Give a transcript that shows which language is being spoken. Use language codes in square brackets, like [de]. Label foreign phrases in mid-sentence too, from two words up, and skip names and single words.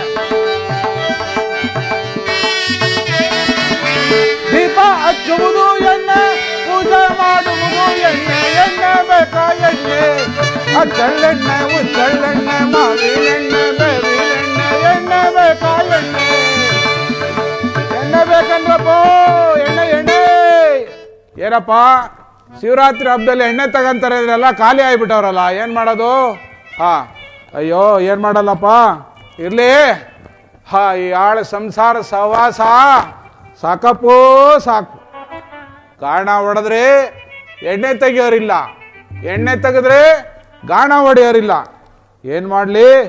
[kn] ದೀಪ ಹಚ್ಚುವುದು ಎಣ್ಣೆ ಪೂಜೆ ಮಾಡುವುದು ಎಣ್ಣೆ ಎಣ್ಣೆ ಬೇಕಾ ಎಣ್ಣೆ ಅಚ್ಚಳೆಣ್ಣೆ ಉಚ್ಚಳೆಣ್ಣೆ ಮಾವಿನೆಣ್ಣೆ ಬೇವಿನೆಣ್ಣೆ ಎಣ್ಣೆ ಬೇಕಾ ಎಣ್ಣೆ ಎಣ್ಣೆ ಬೇಕಂದ್ರಪ್ಪ ಎಣ್ಣೆ ಎಣ್ಣೆ ಏನಪ್ಪ ಶಿವರಾತ್ರಿ ಹಬ್ಬದಲ್ಲಿ ಎಣ್ಣೆ ತಗಂತಾರೆ ಇದ್ರೆಲ್ಲ ಖಾಲಿ ಆಗಿಬಿಟ್ಟವ್ರಲ್ಲ ಏನ್ ಮಾಡೋದು ಅಯ್ಯೋ ಏನ್ ಮಾಡಲ್ಲಪ್ಪ ಇರ್ಲಿ ಈ ಆಳ ಸಂಸಾರ ಸಹವಾಸ ಸಾಕಪ್ಪೋ ಸಾಕು ಗಾಣ ಹೊಡೆದ್ರೆ ಎಣ್ಣೆ ತೆಗಿಯೋರಿಲ್ಲ ಎಣ್ಣೆ ತೆಗೆದ್ರೆ ಗಾಣ ಹೊಡೆಯೋರಿಲ್ಲ ಏನ್ ಮಾಡ್ಲಿ